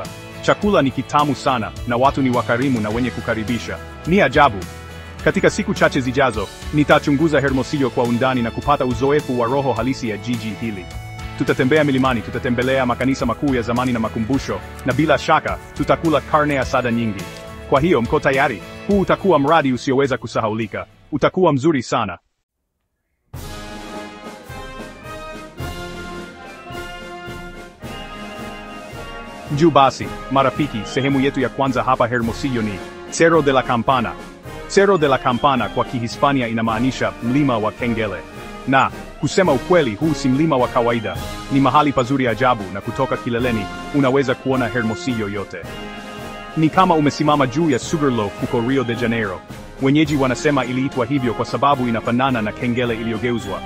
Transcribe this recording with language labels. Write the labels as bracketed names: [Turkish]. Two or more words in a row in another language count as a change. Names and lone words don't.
[Swahili] Chakula ni kitamu sana, na watu ni wakarimu na wenye kukaribisha. Ni ajabu. Katika siku chache zijazo, nitachunguza Hermosillo kwa undani na kupata uzoefu wa roho halisi ya jiji hili. Tutatembea milimani, tutatembelea makanisa makuu ya zamani na makumbusho, na bila shaka, tutakula [Spanish] carne asada [Swahili] nyingi. Kwa hiyo mko tayari? Huu utakuwa mradi usioweza kusahaulika. Utakuwa mzuri sana. Njoo basi, marafiki, sehemu yetu ya kwanza hapa Hermosillo ni Cerro de la Campana. Cerro de la Campana kwa Kihispania inamaanisha mlima wa kengele. Na, kusema ukweli, huu si mlima wa kawaida. Ni mahali pazuri ajabu, na kutoka kileleni, unaweza kuona Hermosillo yote. Ni kama umesimama juu ya Sugarloaf huko Rio de Janeiro. Wenyeji wanasema iliitwa hivyo kwa sababu inafanana na kengele iliyogeuzwa.